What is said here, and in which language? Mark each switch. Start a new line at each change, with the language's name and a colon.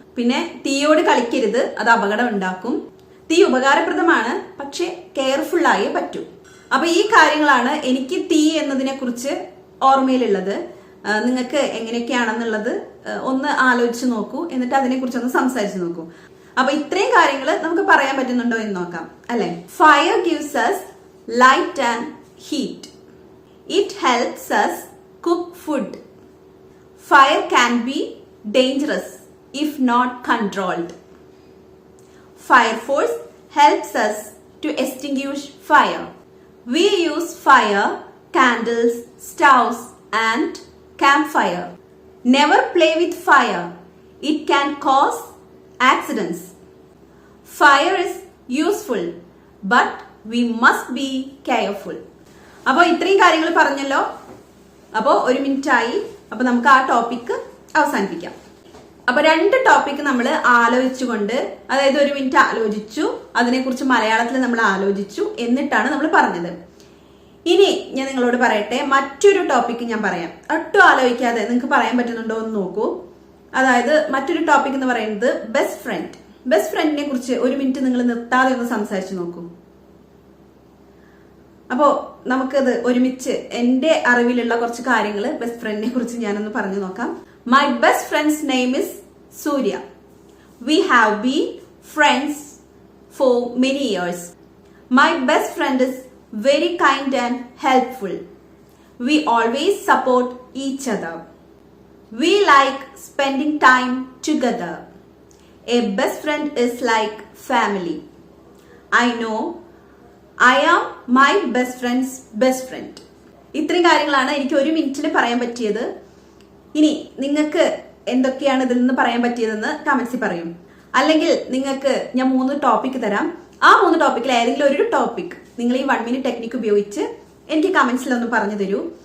Malayalam: പിന്നെ തീയോട് കളിക്കരുത്, അത് അപകടം ഉണ്ടാക്കും. തീ ഉപകാരപ്രദമാണ്, പക്ഷെ കെയർഫുൾ ആയേ പറ്റൂ. അപ്പൊ ഈ കാര്യങ്ങളാണ് എനിക്ക് തീ എന്നതിനെ കുറിച്ച് ഓർമ്മയിലുള്ളത്. നിങ്ങൾക്ക് എങ്ങനെയൊക്കെയാണെന്നുള്ളത് ഒന്ന് ആലോചിച്ച് നോക്കൂ, എന്നിട്ട് അതിനെ കുറിച്ചൊന്ന് സംസാരിച്ച് നോക്കൂ. അപ്പൊ ഇത്രയും കാര്യങ്ങൾ നമുക്ക് പറയാൻ പറ്റുന്നുണ്ടോ എന്ന് നോക്കാം, അല്ലെ?
English: Fire gives us light and heat. It helps us cook food. Fire can be dangerous if not controlled. Fire force helps us to extinguish fire. We use fire, candles, stoves and campfire. Never play with fire. It can cause accidents. Fire is useful, but we must be careful.
Malayalam: അപ്പോൾ ഇത്രയും കാര്യങ്ങൾ പറഞ്ഞല്ലോ. അപ്പോൾ 1 minute ആയി. അപ്പൊ നമുക്ക് ആ topic അവസാനിപ്പിക്കാം. അപ്പൊ 2 ടോപ്പിക് നമ്മൾ ആലോചിച്ചുകൊണ്ട്, അതായത് 1 മിനിറ്റ് ആലോചിച്ചു, അതിനെക്കുറിച്ച് മലയാളത്തിൽ നമ്മൾ ആലോചിച്ചു, എന്നിട്ടാണ് നമ്മൾ പറഞ്ഞത്. ഇനി ഞാൻ നിങ്ങളോട് പറയട്ടെ, മറ്റൊരു ടോപ്പിക് ഞാൻ പറയാം. ഒട്ടും ആലോചിക്കാതെ നിങ്ങൾക്ക് പറയാൻ പറ്റുന്നുണ്ടോ എന്ന് നോക്കൂ. അതായത് മറ്റൊരു ടോപ്പിക് എന്ന് പറയുന്നത് ബെസ്റ്റ് ഫ്രണ്ട്. ബെസ്റ്റ് ഫ്രണ്ടിനെ കുറിച്ച് 1 മിനിറ്റ് നിങ്ങൾ നിർത്താതെ ഒന്ന് സംസാരിച്ചു നോക്കൂ. അപ്പോ നമുക്കത് ഒരുമിച്ച് എന്റെ അറിവിലുള്ള കുറച്ച് കാര്യങ്ങൾ ബെസ്റ്റ് ഫ്രണ്ടിനെ കുറിച്ച് ഞാനൊന്ന് പറഞ്ഞു നോക്കാം.
English: My best friend's name is Surya. We have been friends for many years. My best friend is very kind and helpful. We always support each other. We like spending time together. A best friend is like family. I know I am my best friend's best friend.
Malayalam: ഇത്രയും കാര്യങ്ങളാണ് എനിക്ക് 1 മിനിറ്റിൽ പറയാൻ പറ്റിയത്. ഇനി നിങ്ങൾക്ക് എന്തൊക്കെയാണ് ഇതിൽ നിന്ന് പറയാൻ പറ്റിയതെന്ന് കമന്റ്സിൽ പറയും. അല്ലെങ്കിൽ നിങ്ങൾക്ക് ഞാൻ 3 ടോപ്പിക് തരാം. ആ 3 ടോപ്പിക്കിൽ ഏതെങ്കിലും ഒരു ടോപ്പിക് നിങ്ങൾ ഈ 1 മിനിറ്റ് ടെക്നിക്ക് ഉപയോഗിച്ച് എനിക്ക് കമന്റ്സിൽ ഒന്ന് പറഞ്ഞു തരൂ.